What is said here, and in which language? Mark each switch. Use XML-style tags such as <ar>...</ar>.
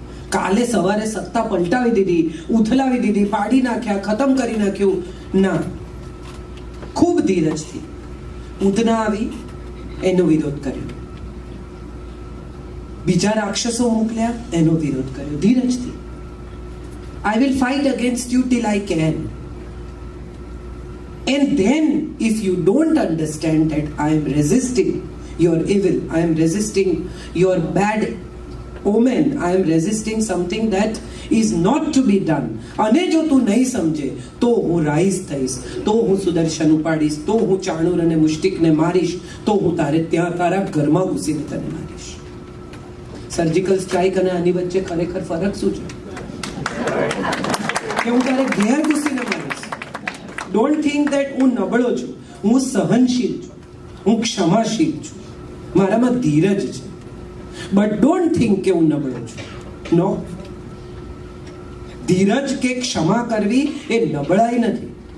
<gu>કાલે સવારે સત્તા પલટાવી દીધી, ઉથલાવી દીધી, પાડી નાખ્યા, ખતમ કરી નાખ્યું ના. ખૂબ ધીરજથી ઉધના આવી એનો વિરોધ કર્યો, બીજા રાક્ષસો મોકલ્યા એનો વિરોધ કર્યો.</gu> <en>ધીરજથી I will fight against you till I can. And then if you don't understand that I am resisting your evil, I am resisting your bad omen, I am resisting something that is not to be done,</en> <gu>અને જો તું નહીં સમજે તો હું rise થઈશ, તો હું સુદર્શન ઉપાડીશ, તો હું ચાણૂર અને મુષ્ટિકને મારીશ, તો હું ત્યાં તારા ઘરમાં ઘૂસીને તને મારીશ. સર્જિકલ સ્ટ્રાઇક અને આની વચ્ચે ખરેખર ફરક શું છે? કે હું તારે ઘેર ઘૂસીને મારીશ.</gu> <en>don't think that</en> <gu>હું નબળો છું. હું સહનશીલ છું, હું ક્ષમાશીલ છું, મારામાં ધીરજ છે.</gu> <en>but don't think</en> <gu>કે હું નબળો છું. નો, ધીરજ કે ક્ષમા કરવી એ નબળાઈ નથી.</gu>